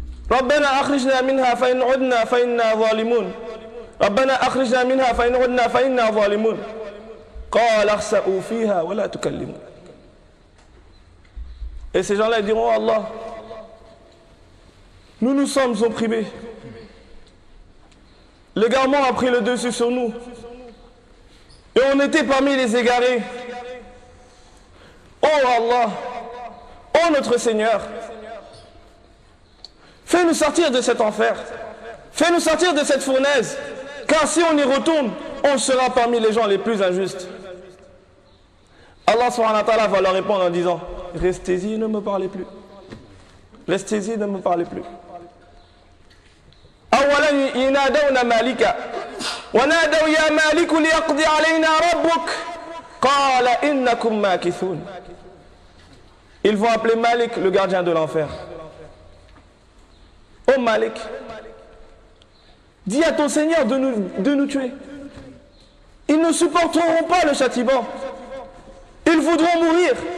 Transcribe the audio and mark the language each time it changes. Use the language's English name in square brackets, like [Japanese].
[Arabic] ربنا أخرجنا منها فإن عدنا فإنا ظالمون ربنا أخرجنا منها فإن عدنا فإنا ظالمون قال اخسأوا فيها ولا تكلمون. [French] Et ces gens-là diront: oh Allah, nous nous sommes opprimés, L'égarement a pris le dessus sur nous. Et on était parmi les égarés. Oh Allah, oh notre Seigneur, fais-nous sortir de cet enfer. Fais-nous sortir de cette fournaise. Car si on y retourne, on sera parmi les gens les plus injustes. Allah subhanahu wa ta'ala va leur répondre en disant, restez-y, ne me parlez plus. Restez-y, ne me parlez plus. [Arabic] أولاً ينادون مالك ونادوا يا مالك ليقضي علينا ربك قال إنكم ماكثون. [French] Ils vont appeler Malik, le gardien de l'enfer. Ô Malik, dis à ton Seigneur de nous tuer. Ils ne supporteront pas le châtiment. Ils voudront mourir.